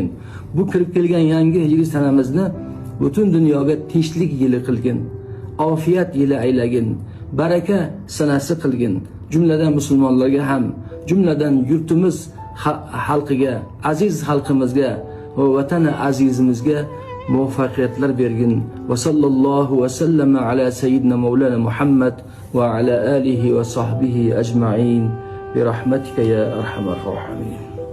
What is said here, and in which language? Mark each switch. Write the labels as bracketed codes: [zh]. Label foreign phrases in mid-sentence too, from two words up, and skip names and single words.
[uz] Bu kirib kelgan yangi hijriy sanamizni butun dunyoga tinchlik yili qilgin. Ofiyat yili aylagin. Baraka sanasi qilgin. Jumladan musulmonlarga ham, jumladan yurtimiz xalqiga, aziz xalqimizga va vatani azizimizga muvaffaqiyatlar bergin. [ar] وصلى الله وسلم على سيدنا مولانا محمد وعلى آله وصحبه أجمعين برحمتك يا أرحم الراحمين.